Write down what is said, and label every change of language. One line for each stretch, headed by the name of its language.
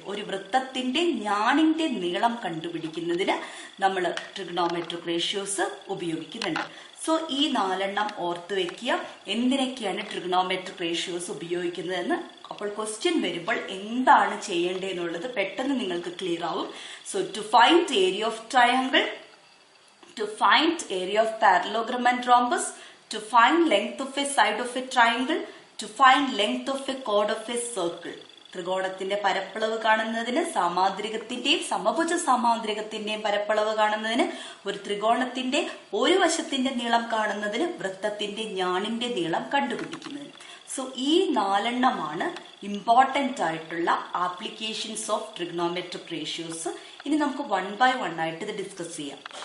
Malayalam: ഒരു വൃത്തത്തിന്റെ ഞാണിന്റെ നീളം കണ്ടുപിടിക്കുന്നതിന് നമ്മൾ ട്രിഗണോമെട്രിക് റേഷ്യോസ് ഉപയോഗിക്കുന്നുണ്ട്. സോ ഈ 4 ഓർത്ത് വെക്കുക. എന്തിനൊക്കെയാണ് ട്രിഗണോമെട്രിക് റേഷ്യോസ് ഉപയോഗിക്കുന്നതെന്ന് അപ്പോൾ ക്വസ്റ്റ്യൻ വരുമ്പോൾ എന്താണ് ചെയ്യേണ്ടതെന്നുള്ളത് പെട്ടെന്ന് നിങ്ങൾക്ക് ക്ലിയർ ആവും.
English: So to find area of triangle, to find area of parallelogram and rhombus, to find length of a side of a triangle, to find length of a chord of a circle.
Malayalam: ത്രികോണത്തിന്റെ പരപ്പളവ് കാണുന്നതിന്, സാമാന്ത്രികത്തിന്റെയും സമഭുജ സാമാന്ത്രികത്തിന്റെയും പരപ്പളവ് കാണുന്നതിന്, ഒരു ത്രികോണത്തിന്റെ ഒരു വശത്തിന്റെ നീളം കാണുന്നതിന്, വൃത്തത്തിന്റെ ഞാണിന്റെ നീളം കണ്ടുപിടിക്കുന്നതിന്. സോ ഈ 4 ഇമ്പോർട്ടന്റ് ആയിട്ടുള്ള ആപ്ലിക്കേഷൻസ് ഓഫ് ട്രിഗണോമെട്രിക് റേഷ്യോസ്. ഇനി നമുക്ക് 1 by 1 ആയിട്ട് ഇത് ഡിസ്കസ് ചെയ്യാം.